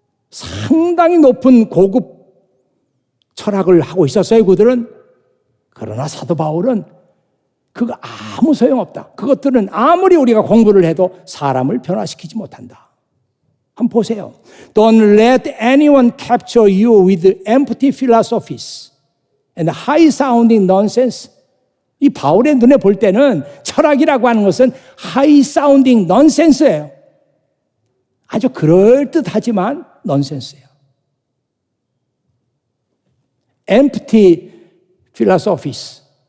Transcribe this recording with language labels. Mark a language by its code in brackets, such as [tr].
[ko] 상당히 높은 고급 철학을 하고 있었어요, 그들은. 그러나 사도 바울은 그거 아무 소용없다. 그것들은 아무리 우리가 공부를 해도 사람을 변화시키지 못한다. 한번 보세요. [en] Don't let anyone capture you with empty philosophies and high-sounding nonsense. [ko] 이 바울의 눈에 볼 때는 철학이라고 하는 것은 [en] high-sounding nonsense [ko] 예요. 아주 그럴듯하지만 넌센스예요. [en] empty philosophies.